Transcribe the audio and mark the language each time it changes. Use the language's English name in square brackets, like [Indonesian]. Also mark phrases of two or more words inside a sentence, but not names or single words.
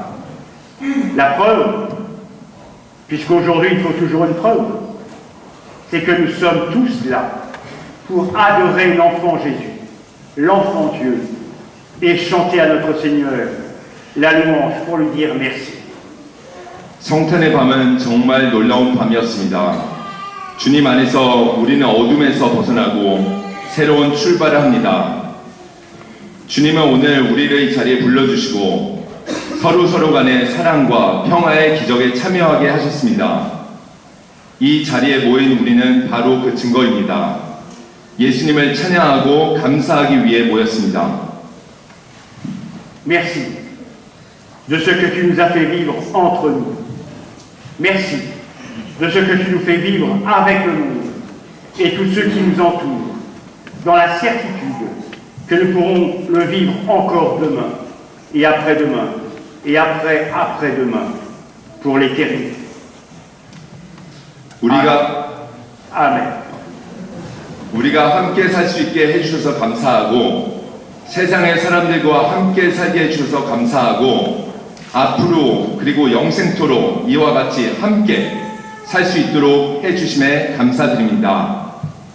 [French] La preuve, puisqu'aujourd'hui il faut toujours une preuve, c'est que nous sommes tous là pour adorer l'enfant Jésus, l'enfant Dieu, et chanter à notre Seigneur la louange pour lui dire merci. [Korean] 성탄의 밤은 정말 놀라운 밤이었습니다. 주님 안에서 우리는 어둠에서 벗어나고 새로운 출발을 합니다. 주님은 오늘 우리를 이 자리에 불러주시고 서로 간의 사랑과 평화의 기적에 참여하게 하셨습니다. 이 자리에 모인 우리는 바로 그 증거입니다. 예수님을 찬양하고 감사하기 위해 모였습니다. [French] Merci de ce que tu nous as fait vivre entre nous. Merci de ce que tu nous fais vivre avec le monde et tous ceux qui nous entourent, dans la certitude que nous pourrons le vivre encore demain et après-demain et après-après-demain pour l'éternité. [Korean] 우리가 함께 살 수 있게 해주셔서 감사하고 세상의 사람들과 함께 살게 해주셔서 감사하고 앞으로 그리고 영생토록 이와 같이 함께 살 수 있도록 해주심에 감사드립니다.